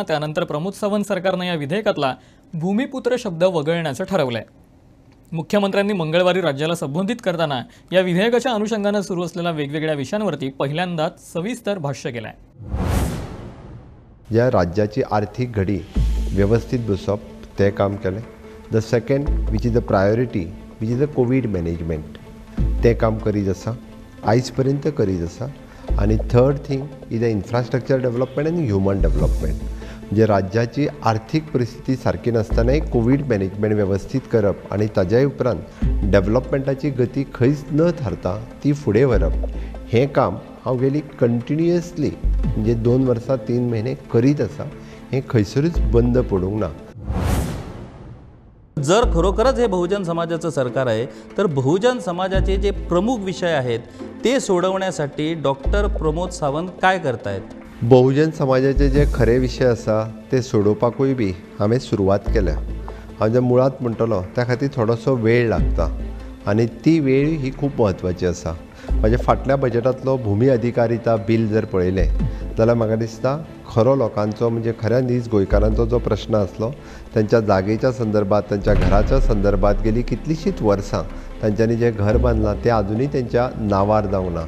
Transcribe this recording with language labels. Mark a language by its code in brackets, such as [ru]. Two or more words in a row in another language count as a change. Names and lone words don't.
[mr] त्यानंतर प्रमोद सावंत सरकारने या विधेयकातला भूमिपुत्र शब्द वगळण्याचं ठरवलंय। मुख्यमंत्र्यांनी मंगळवारी राज्याला संबोधित करताना या विधेयकाच्या अनुषंगाने सुरू असलेल्या वेगवेगळ्या विषयांवरती पहिल्यांदाच सविस्तर भाष्य केलंय। [kok] ज्या राज्याची आर्थिक घडी व्यवस्थित बसप ते काम केलें। [en] the second which is the priority which is the covid management [kok] ते काम करीत आसा, आयज पर्यंत करीत आसा। [en] आणि third thing is the infrastructure development आनी human development. [kok] म्हणजे राज्याची आर्थिक परिस्थिती सारकी नासतनाय [en] covid management [kok] व्यवस्थित करप आणि ताज्या उपरांत डेव्हलपमेंटाची गती खंयच न थारता ती फुडें व्हरप हें काम हांव गेली कंटिन्युअसली म्हणजे 2 वर्सां 3 म्हयने करीत आसा। हें खंयसरूच बंद पडूंक ना। [mr] जर खरोखरच हे बहुजन समाजाचं सरकार आहे तर बहुजन समाजाचे जे प्रमुख विषय आहेत ते सोडवण्यासाठी डॉक्टर प्रमोद सावंत काय करतायत? [kok] बहुजन समाजाचे जे खरे विषय आसा ते सोडोवपाकूय बी हांवें सुरवात केल्या। हांव जे मुळात म्हणटलो त्या खातीर थोडोसो वेळ लागता आनी ती वेळ ही खूब म्हत्वाची आसा। म्हणजे फाटल्या बजेटांतलो भूमी अधिकारिता बिल जर पळयलें जाल्यार म्हाका दिसता खरो लोकांचो म्हणजे खऱ्या नीज गोंयकारांचो जो प्रश्न आसलो त्यांच्या जागेच्या संदर्भात त्यांच्या घराच्या संदर्भात गेली कितलीशींच वर्सां तांच्यांनी जे घर बांदलां तें आजुनूय त्यांच्या नांवार जावंक ना।